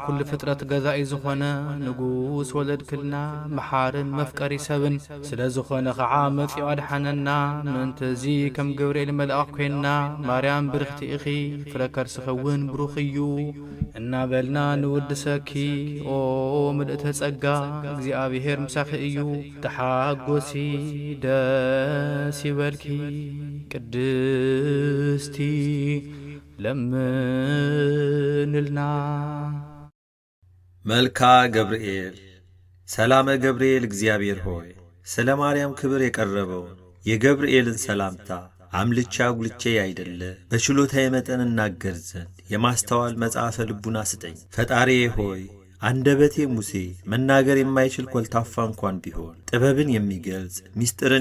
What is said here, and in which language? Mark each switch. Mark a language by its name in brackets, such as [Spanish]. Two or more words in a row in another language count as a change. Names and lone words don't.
[Tigrinya] ኩሉ ፍጥረት ገዛኢ ዝኾነ ንጉስ ወለድክልና መሓርን መፍቀሪ ሰብን ስለ ዝኾነ ኸዓ መጺኡ ኣድሓነና ምእንተዚ ከም ገብርኤል መልኣኽ ኮይንና ማርያም ብርኽቲ ኢኺ ፍረ ከርስኺውን ብሩኽ እዩ እናበልና ንውድሰኪ ኦ ምልእተ ጸጋ እግዚኣብሔር ምሳኺ እዩ ተሓጐሲ ደስ ይበልኪ ቅድስቲ ለምንልና [Geez] መልካ ገብርኤል ሰላመ ገብርኤል [Amharic] እግዚአብሔር ሆይ ስለ ማርያም ክብር የቀረበውን የገብርኤልን ሰላምታ አምልቻ ጉልቼ አይደለ በችሎታዬ መጠን እናገር ዘንድ የማስተዋል መጽሐፈ ልቡና ስጠኝ። ፈጣሪዬ ሆይ አንደበቴ ሙሴ መናገር የማይችል ኮልታፋ እንኳን ቢሆን ጥበብን የሚገልጽ ሚስጥርን